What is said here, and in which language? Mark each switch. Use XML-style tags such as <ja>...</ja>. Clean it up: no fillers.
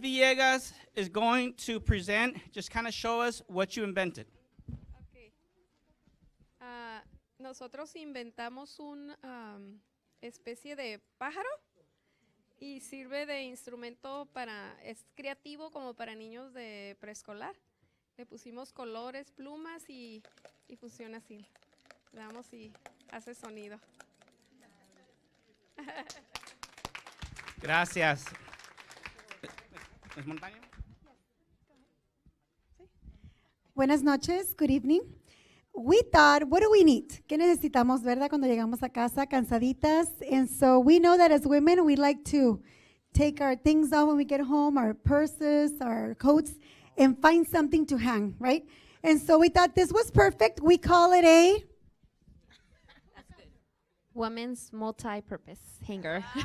<en>Villegas is going to present, just kind of show us what you invented. Okay.</en> <es>Nosotros inventamos un especie de pájaro y sirve de instrumento para, es creativo como para niños de preescolar. Le pusimos colores, plumas y funciona así. Le damos y hace sonido. Gracias. ¿Es Montaño? Buenas noches,</es> <en>good evening. We thought, what do we need?</en> <es>¿Qué necesitamos, verdad, cuando llegamos a casa cansaditas?</es> <en>And so we know that as women, we like to take our things off when we get home, our purses, our coats, and find something to hang, right? And so we thought this was perfect. We call it a Women's multi-purpose hanger.</en>